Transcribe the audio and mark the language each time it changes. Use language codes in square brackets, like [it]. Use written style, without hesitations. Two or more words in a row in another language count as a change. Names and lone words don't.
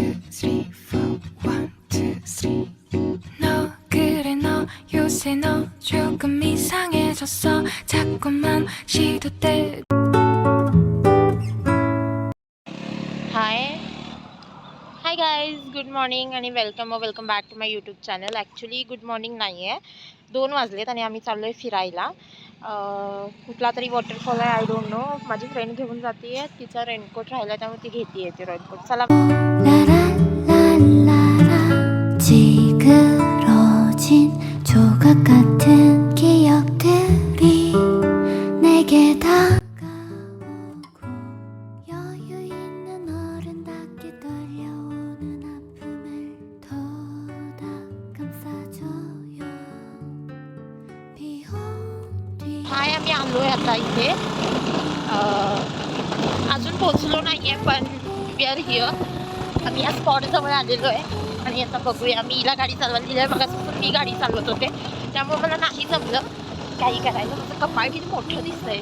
[ko] 3, 4, 1, 2, 3. 너 그래 너 요새 너 조금 이상해졌어 자꾸만 시도 때. [en] Hi guys, good morning आणि welcome back to my YouTube channel. [mr] ॲक्च्युली [en] good morning [mr] नाही आहे, 2 वाजलेत आणि आम्ही चाललो आहे फिरायला. कुठला तरी वॉटरफॉल आहे, [en] I don't know. [mr] माझी फ्रेंड घेऊन जाते आहे, तिचा रेनकोट राहिला त्यामुळे ती घेते आहे ते रेनकोट. चला. [ko] 찌그러진 조각 같은 기억들이 내게 다가오고 여유 있는 어른답게 떨려오는 아픔을 더 감싸줘요. 비온 뒤 [mr] हाय, आम्ही आलो आहे आता इथे. अजून पोहोचलो नाही आहे, पण [en] we are here. [mr] आम्ही या स्पॉटजवळ आलेलो आहे आणि आता बघूया. मी हिला गाडी चालवायला दिली आहे, मगापासून मी गाडी चालवत होते त्यामुळे मला नाही जमलं काही करायला. माझं कपाळ किती मोठं दिसतंय.